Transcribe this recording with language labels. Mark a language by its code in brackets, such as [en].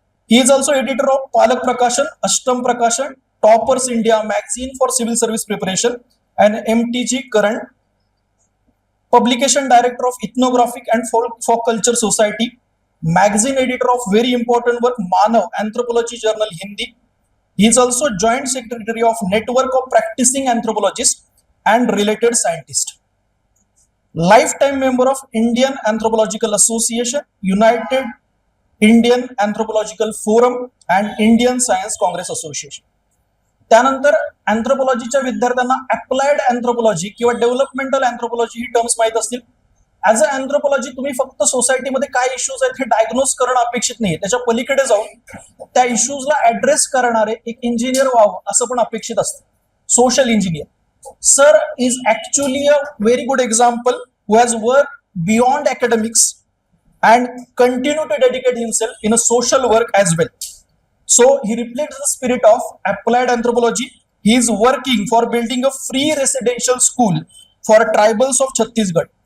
[en] He is also editor of Palak Prakashan, Ashtam Prakashan, toppers India magazine for civil service preparation and MTG current, publication director of ethnographic and folk culture society, magazine editor of very important work Manav anthropology journal Hindi. He is also joint secretary of network of practicing anthropologists and related scientists. Lifetime member of Indian Anthropological Association, United Indian Anthropological Forum and Indian Science Congress Association. [mr] त्यानंतर अँथ्रोपॉलॉजीच्या विद्यार्थ्यांना applied anthropology किंवा developmental anthropology ही terms माहित असतील. [en] as a anthropology [mr] तुम्ही फक्त सोसायटीमध्ये काय issues आहेत हे डायग्नोज करणं अपेक्षित नाहीये. त्याच्या पलीकडे जाऊन त्या इश्यूजला ऍड्रेस करणारे एक इंजिनियर व्हावं असं पण अपेक्षित असतं. Social engineer. [en] Sir is actually a very good example who has work beyond academics and continue to dedicate himself in a social work as well. So he reflects the spirit of applied anthropology. He is working for building a free residential school for tribals of Chhattisgarh.